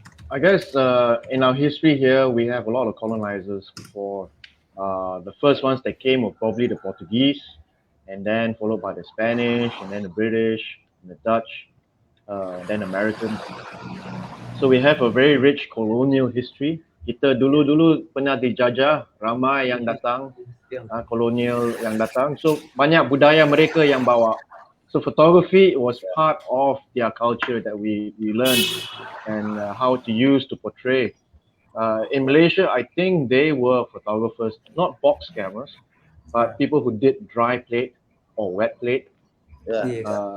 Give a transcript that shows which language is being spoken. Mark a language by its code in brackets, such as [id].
[en] I guess in our history here, we have a lot of colonizers before. The first ones that came were probably the Portuguese, and then followed by the Spanish, and then the British, and the Dutch, then Americans. So we have a very rich colonial history. [ms] Kita dulu pernah dijajah, ramai yang datang, kolonial yang datang. So banyak budaya mereka yang bawa. [en] So photography was part of their culture that we learned and how to use to portray. In Malaysia, I think they were photographers, not box cameras, but people who did dry plate or wet plate. Yes.